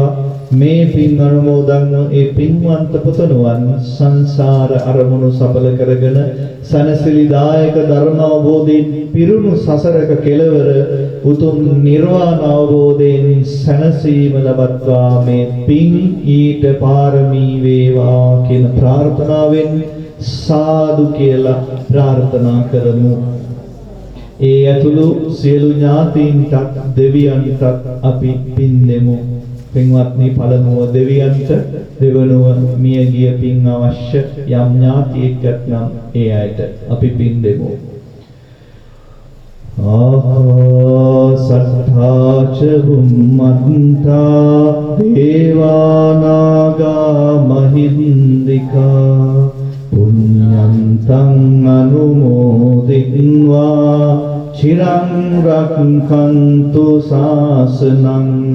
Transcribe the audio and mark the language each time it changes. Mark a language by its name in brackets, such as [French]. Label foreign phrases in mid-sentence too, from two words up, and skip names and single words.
[Sinhala] මේ පින් අනුමෝදන් ඒ පින්වන්ත පුතණුවන් සංසාර අරමුණු සඵල කරගෙන සනසිලිදායක ධර්ම අවබෝධයෙන් පිරුණු සසරක කෙලවර උතුම් නිර්වාණ අවබෝධයෙන් සනසීම ලබත්වා මේ පින් ඊට පාරමී වේවා කියන ප්‍රාර්ථනාවෙන් සාදු කියලා ප්‍රාර්ථනා කරමු. ඒ ඇතුළු සියලු ඥාතීන්ට දෙවියන්ට අපි පින් දෙමු. පින්වත්නි, පළමුව දෙවියන්ට, දෙවනුව මියගිය පින් අවශ්‍ය යම් ඥාතියෙක් නම් ඒ අයට අපි පින් දෙමු. [Pali] ආකාසට්ඨා ච බුම්මත්තා දේවානාගා මහින්దికා පුඤ්ඤන්තං අනුමෝදිත්වා චිරං රක්ඛන්තු ශාසනං.